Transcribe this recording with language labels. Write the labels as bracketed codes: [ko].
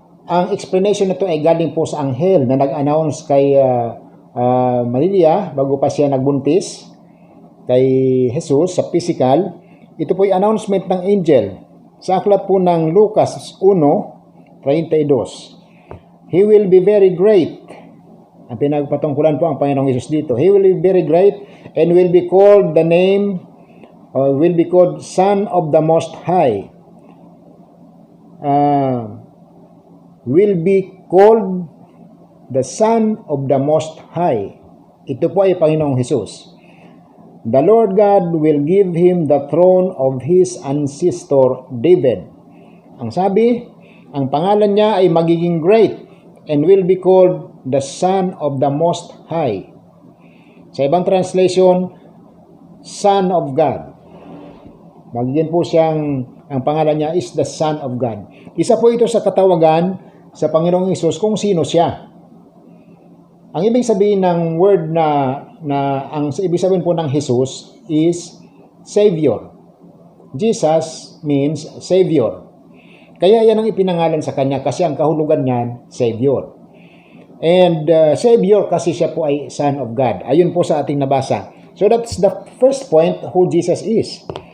[tl] Ang explanation nito ay galing po sa anghel na nag-announce kay Maria bago pa siya nagbuntis kay Jesus sa physical. Ito po ay announcement ng angel. Sa aklat po ng Lucas 1:32. [en] He will be very great. [tl] Ang pinagpatungkulan po ang Panginoong Hesus dito. [en] He will be very great and will be called the name, or will be called Son of the Most High. Will be called the Son of the Most High. [tl] Ito po ay Panginoong Hesus. [en] The Lord God will give him the throne of his ancestor David. [tl] Ang sabi, ang pangalan niya ay magiging [en] great and will be called the Son of the Most High. [tl] Sa ibang translation, Son of God. Magiging po siyang, ang pangalan niya [en] is the Son of God. [tl] Isa po ito sa katawagan sa Panginoong Hesus kung sino siya. Ang ibig sabihin ng word ang ibig sabihin po ng Jesus is Savior. [en] Jesus means Savior. [tl] Kaya yan ang ipinangalan sa kanya kasi ang kahulugan niyan, Savior. And Savior kasi siya po ay Son of God. Ayun po sa ating nabasa. [en] So that's the first point who Jesus is.